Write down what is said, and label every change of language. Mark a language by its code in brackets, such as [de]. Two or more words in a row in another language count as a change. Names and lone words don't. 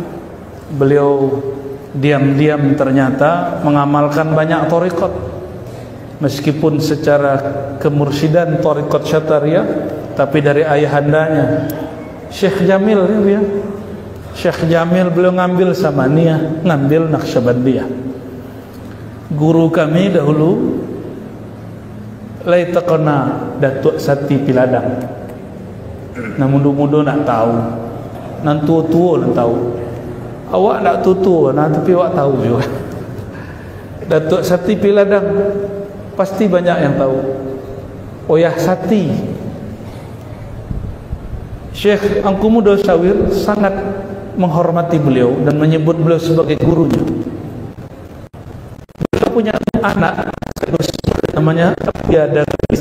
[id] Beliau diam-diam ternyata mengamalkan banyak thariqat, meskipun secara kemursidan thariqat Syatariyah, tapi dari ayahandanya Syekh Jamil, ya. Syekh Jamil beliau ngambil Samaniyah, ngambil Naqsyabandiyah. Guru kami dahulu Laitaqana Datuk Sati Piladang. [min] Nah mudu-mudu nak tahu, nan tua-tua nak tahu. Awak nak tua-tua, nah tapi awak tahu juga. [id] Datuk Sati Piladang pasti banyak yang tahu. Oyah Sati, Syekh Angku Muda Syawir sangat menghormati beliau dan menyebut beliau sebagai gurunya. Beliau punya anak namanya Abiyah Darwis.